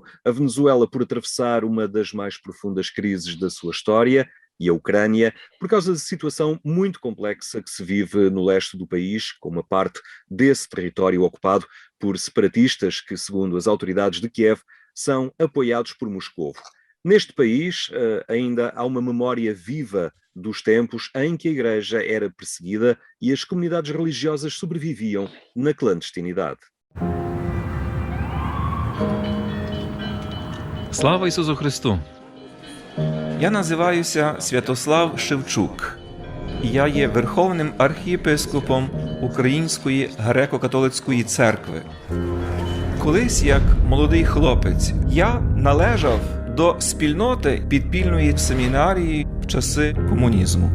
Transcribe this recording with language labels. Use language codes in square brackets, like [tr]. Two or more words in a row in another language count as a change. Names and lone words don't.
[pt] A Venezuela por atravessar uma das mais profundas crises da sua história, e a Ucrânia por causa da situação muito complexa que se vive no leste do país, com uma parte desse território ocupado por separatistas que, segundo as autoridades de Kiev, são apoiados por Moscovo. Neste país ainda há uma memória viva dos tempos em que a Igreja era perseguida e as comunidades religiosas sobreviviam na clandestinidade. [uk] Слава Ісусу Христу! Я називаюся Святослав Шевчук. І я є Верховним архієпископом Української греко-католицької церкви. Колись, як молодий хлопець, я належав до спільноти підпільної семінарії в часи комунізму.